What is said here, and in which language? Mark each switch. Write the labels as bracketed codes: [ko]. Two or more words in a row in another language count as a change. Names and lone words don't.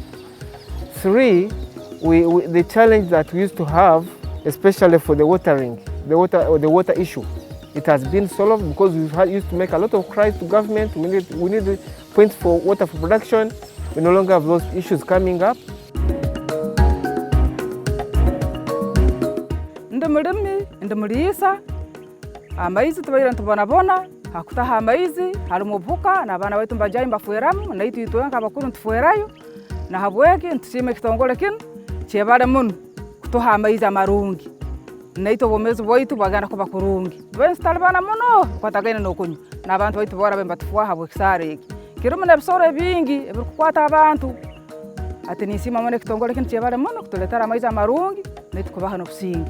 [en] Three, the challenge that we used to have, especially for the watering, the water issue, it has been solved because we've used to make a lot of cries to government. We need points for water for production. We no longer have those issues coming up. [nyo] Ndamulisa amaizi tubaira ntubonabona hakutaha amaizi harimu buka n'abana baitu mbajayi mbafueramu naitu itwenka abakuru ntufuerayo na habweke ntushime kitongole kinu kyebare muno kutuha amaizi amarungi naitu obomezi bwaitu bwagana kuba kurungi bensi talibana muno kwatagaine n'okunywa n'abantu baitu bora bembatufuha habwe kisare eki kirimu n'ebisoro bingi ebirikukwata abantu ati nisima mune kitongole kinu kyebare muno kutuletera amaizi amarungi naitu kubaha n'obusingi.